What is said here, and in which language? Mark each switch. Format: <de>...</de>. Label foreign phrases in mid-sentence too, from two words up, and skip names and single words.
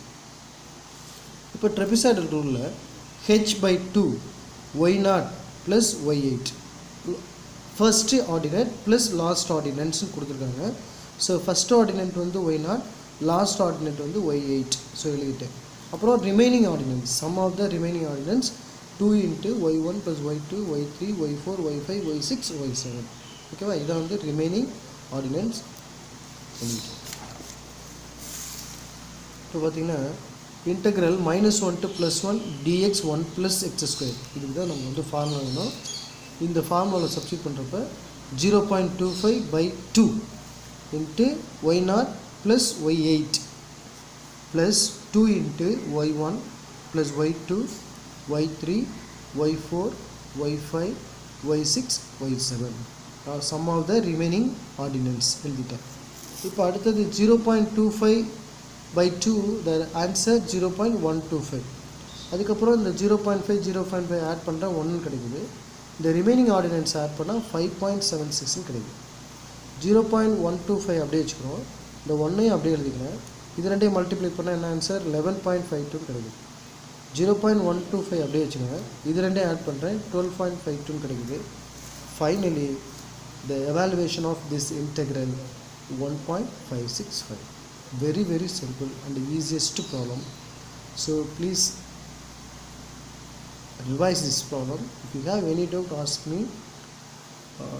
<en>இப்போ trapezoidal rule-il h/2 y0 plus y8 first ordinate plus last ordinates-nu கொடுத்துருக்காங்க. so first ordinate வந்து y0, last ordinate வந்து y8.</en> <ta>ஸோ எழுதிட்டேன். அப்புறம்</ta> <en>remaining ordinates, sum of the remaining ordinates</en> <ta>2 into y1 plus y2 y3 y4 y5 y6 y7. ஓகேவா? இதான் வந்து</ta> <en>remaining ordinates.</en> <ta>இப்போ பார்த்தீங்கன்னா</ta> <en>integral -1 to +1 dx 1 plus x square,</en> <ta>இதுக்கு தான் நம்ம வந்து ஃபார்முலா வேணும்.</ta> <en>இந்த formula-vil substit பண்ணுறப்ப 0.25/2 into y0 plus y8 plus 2 into y1 plus y2 y3 y4 y5 y6 y7 sum of the remaining ordinals எழுதிட்டேன்.</en> <ta>இப்போ அடுத்தது 0.25/2,</ta> <en>the answer 0.125.</en> <ta>அதுக்கப்புறம் இந்த 0.5 0.5 ஆட் பண்ணுறேன், 1 கிடைக்குது. இந்த</ta> <en>remaining ordinates</en> <ta>ஆட் பண்ணால் 5.76 கிடைக்குது. 0.125 அப்படியே வச்சுக்கிறோம். இந்த 1ஐயும் அப்படியே எழுதிக்கிறேன். இது ரெண்டையும் மல்டிப்ளை பண்ணால் என்ன ஆன்சர்? 11.52 கிடைக்குது. 0.125 அப்படியே வச்சுக்கோங்க. இது ரெண்டையும் ஆட் பண்ணுறேன், 12.52 கிடைக்குது.</ta> <en>ஃபைனலி the evaluation of this integral 1.565. Very very simple and the easiest problem. So please revise this problem. If you have any doubt, ask me.</en>